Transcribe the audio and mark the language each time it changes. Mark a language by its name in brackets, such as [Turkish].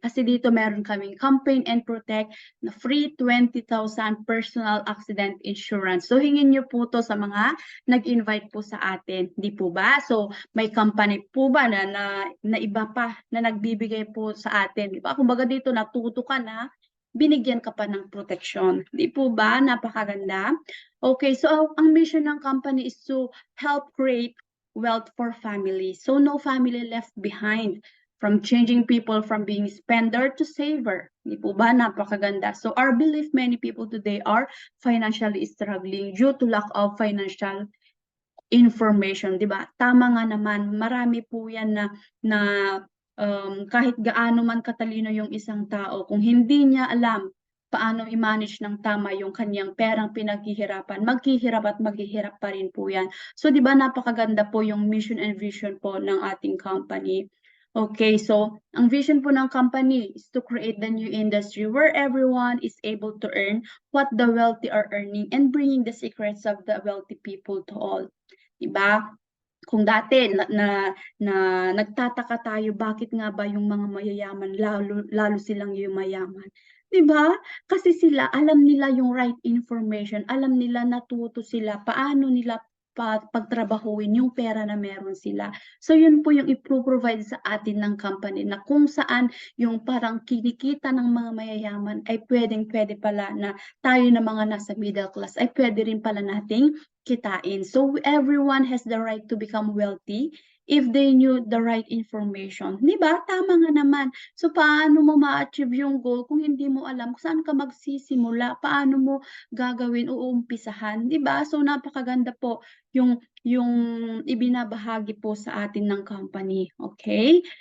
[Filipino] Kasi dito meron kaming Campaign and Protect na [English] free 20,000 personal accident insurance. [Filipino] So hingin niyo po to sa mga nag-invite po sa atin, di po ba? So may company po ba na iba pa na nagbibigay po sa atin, di ba? Kumbaga dito natuto ka na, binigyan ka pa ng proteksyon. Di po ba? Napakaganda. [English] Okay, so ang mission ng company is to help create wealth for families. So no family left behind, from changing people from being spender to saver. [Filipino] Di po ba? Napakaganda. [English] So our belief, many people today are financially struggling due to lack of financial information, [Filipino] di ba? Tama nga naman, marami po yan na kahit gaano man katalino yung isang tao, kung hindi niya alam paano i-manage ng tama yung kanyang perang pinaghihirapan, maghihirap at maghihirap pa rin po yan. So, di ba, napakaganda po yung mission and vision po ng ating company. [English] Okay, so ang vision po ng company is to create the new industry where everyone is able to earn what the wealthy are earning and bringing the secrets of the wealthy people to all. [Filipino] Diba? Kung dati na nagtataka tayo bakit nga ba yung mga mayayaman lalo silang yumayaman. 'Di ba? Kasi sila alam nila yung right information, alam nila, natuto sila paano nila pagtrabahuin yung pera na meron sila. So yun po yung ipro-provide sa atin ng company na kung saan yung parang kinikita ng mga mayayaman ay pwedeng-pwede pala na tayo na mga nasa middle class ay pwede rin pala nating kitain. [English] So everyone has the right to become wealthy if they knew the right information. [Filipino] 'Di ba? Tama nga naman. So paano mo ma-achieve yung goal kung hindi mo alam kung saan ka magsisimula, paano mo gagawin o uumpisahan, 'di ba? So napakaganda po yung ibinabahagi po sa atin ng company, okay?